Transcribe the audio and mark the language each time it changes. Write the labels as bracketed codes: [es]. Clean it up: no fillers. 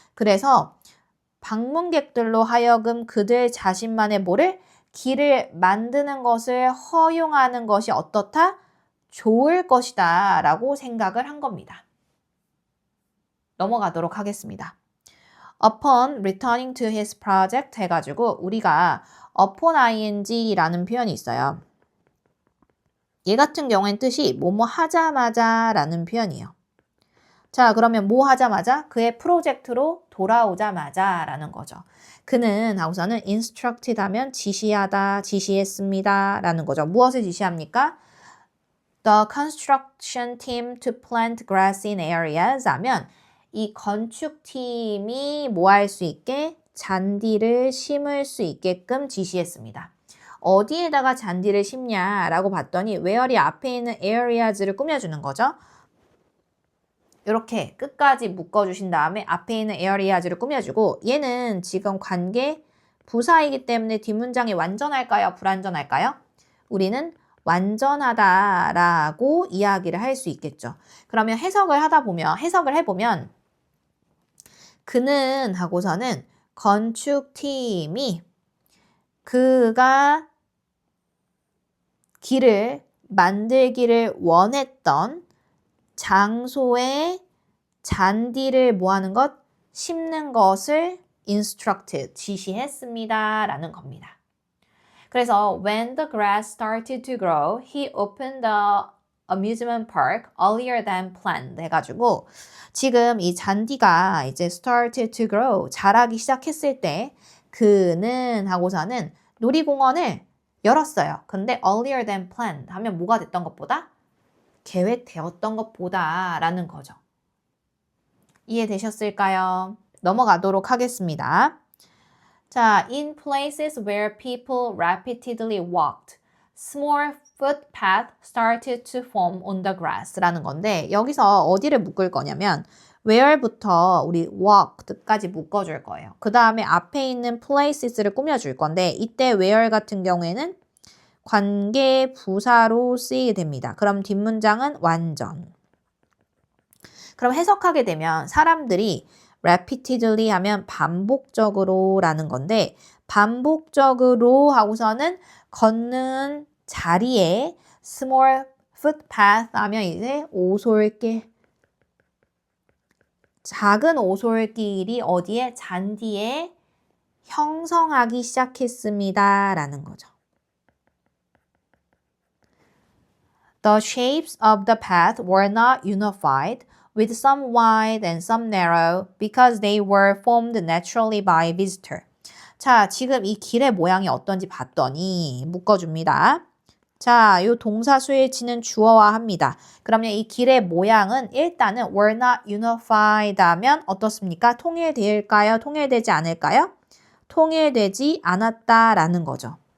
[ko] 그래서 방문객들로 하여금 그들 자신만의 뭐를? 길을 만드는 것을 허용하는 것이 어떻다? 좋을 것이다 라고 생각을 한 겁니다. 넘어가도록 하겠습니다. [en] Upon returning to his project [ko] 해가지고 우리가 upon ing라는 표현이 있어요. 얘 같은 경우엔 뜻이 뭐뭐 하자마자 라는 표현이에요. 자, 그러면 뭐 하자마자? 그의 프로젝트로 돌아오자마자 라는 거죠. 그는 하고서는 instructed 하면 지시하다, 지시했습니다 라는 거죠. 무엇을 지시합니까? [en] The construction team to plant grass in areas [ko] 하면 이 건축팀이 뭐 할 수 있게? 잔디를 심을 수 있게끔 지시했습니다. 어디에다가 잔디를 심냐라고 봤더니 where이 앞에 있는 areas를 꾸며주는 거죠. 이렇게 끝까지 묶어주신 다음에 앞에 있는 areas를 꾸며주고 얘는 지금 관계 부사이기 때문에 뒷문장이 완전할까요? 불완전할까요? 우리는 완전하다라고 이야기를 할 수 있겠죠. 그러면 해석을 해보면 그는 하고서는 건축팀이 그가 길을 만들기를 원했던 장소에 잔디를 뭐하는 것? 심는 것을 instructed, 지시했습니다 라는 겁니다. 그래서 [en] when the grass started to grow, he opened the amusement park earlier than planned [ko] 해가지고 지금 이 잔디가 이제 [en] started to grow [ko] 자라기 시작했을 때 그는 하고서는 놀이공원을 열었어요. 근데 [en] earlier than planned [ko] 하면 뭐가 됐던 것보다 계획되었던 것보다 라는 거죠. 이해되셨을까요? 넘어가도록 하겠습니다. [en] 자, in places where people repeatedly walked, small footpath started to form on the grass [ko] 라는 건데 여기서 어디를 묶을 거냐면 where부터 우리 walked까지 묶어줄 거예요. 그 다음에 앞에 있는 places를 꾸며줄 건데 이때 where 같은 경우에는 관계 부사로 쓰이게 됩니다. 그럼 뒷문장은 완전. 그럼 해석하게 되면 사람들이 repeatedly 하면 반복적으로 라는 건데 반복적으로 하고서는 걷는 자리에 small footpath 하면 이제 오솔길 작은 오솔길이 어디에 잔디에 형성하기 시작했습니다 라는 거죠. [en] The shapes of the path were not unified, with some wide and some narrow, because they were formed naturally by visitor. [ko] 자, 지금 이 길의 모양이 어떤지 봤더니 묶어줍니다. 자, 이 동사 수일치는 주어와 합니다. 그러면 이 길의 모양은 일단은 [en] were not unified [ko] 하면 어떻습니까? 통일될까요? 통일되지 않을까요? 통일되지 않았다라는 거죠.